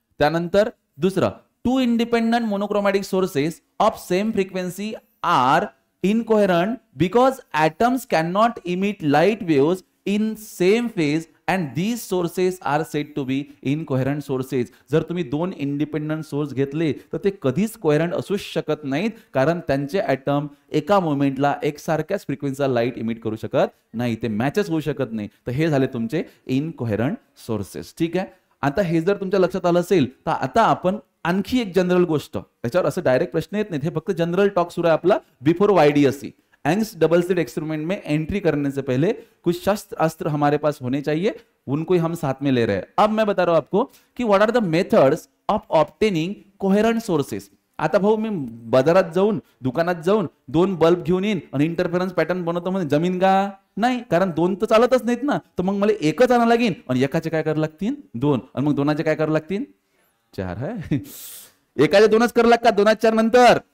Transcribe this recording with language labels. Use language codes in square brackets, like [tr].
[mr] त्यानंतर दुसरा, [en] Two independent monochromatic sources of same frequency are incoherent because atoms cannot emit light waves in same phase and these sources are said to be incoherent sources. [mr] जर तुम्ही दोन independent source घेतले तर ते कधीच coherent असूच शकत नाहीत, कारण त्यांचे ऍटम एका मोमेंटला एकसारख्याच फ्रिक्वेन्सीचा लाईट इमिट करू शकत नाही, ते मॅचच होऊ शकत नाही. तर हे झाले तुमचे इनकोहेरंट सोर्सेस. ठीक आहे, आता हे जर तुमच्या लक्षात आलं असेल तर आता आपण आणखी एक जनरल गोष्ट, त्याच्यावर असं डायरेक्ट प्रश्न येत नाही, हे फक्त जनरल टॉक सुरू आहे आपला before YDSC. [hi] एंग्स double slit experiment में एंट्री करने से पहले कुछ शस्त्र अस्त्र हमारे पास होने चाहिए, उनको ही हम साथ में ले रहे हैं. अब मैं बता रहा हूं आपको कि [en] What are the methods of obtaining coherent sources. [mr] आता भाऊ मी बाजारात जाऊन दुकानात जाऊन दोन बल्ब घेऊन येईन आणि इंटरफेरन्स पॅटर्न बनवतो म्हणजे जमीन का? नाही, कारण दोन तर चालतच नाहीत ना. तर मग मला एकच आणावं लागेल आणि एकाचे काय करावं लागतील? दोन. आणि मग दोनाचे काय करावं लागतील? चार. है एकाचे दोनच करावं लागतात, दोनाचे चार नंतर.